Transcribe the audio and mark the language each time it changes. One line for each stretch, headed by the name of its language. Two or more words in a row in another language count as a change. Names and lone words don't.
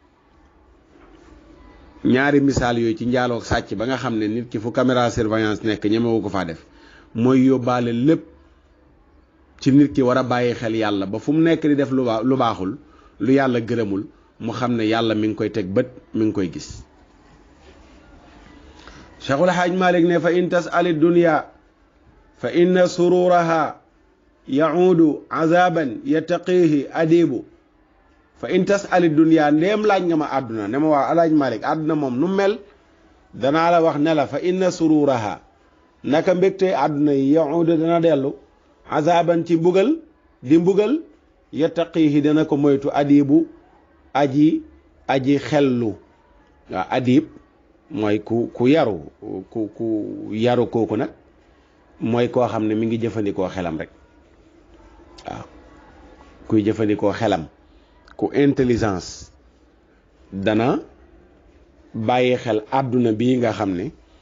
Wolof: ñaari misaal yooyu ci njaaloo sàcc ba nga xam ne nit ki fu
French: caméra surveillance
Wolof: nekk ñemewu ko faa def mooy yóbbaale lépp ci nit ki war a bàyyi xel yàlla ba fu mu nekk di def lu baaxul lu yàlla gërëmul mu xam ne yàlla mi ngi koy teg bët mi ngi koy gis.
Arabic: Cheikhul Haaj Malik ne فإن تسل الدنيا فإن سرورها يعود عذابا يتقيه الأديب فإن تسل الدنيا
Wolof: ndéem laaj nga ma àdduna ne ma waa alaaj Malik àdduna moom nu mel danaa la wax ne la
Arabic: فإن
Wolof: sururaha naka mbégte àdduna yi yaudu dana dellu azaban ci mbugal di mbugal yattaqihi dana ko moytu adibu aji xellu waaw adib mooy ku yaru ku yaru kooku nag mooy koo xam ne mi ngi jëfandikoo xelam rek waaw kuy jëfandikoo xelam ku intelligence dana bàyyi xel àdduna bii nga xam ne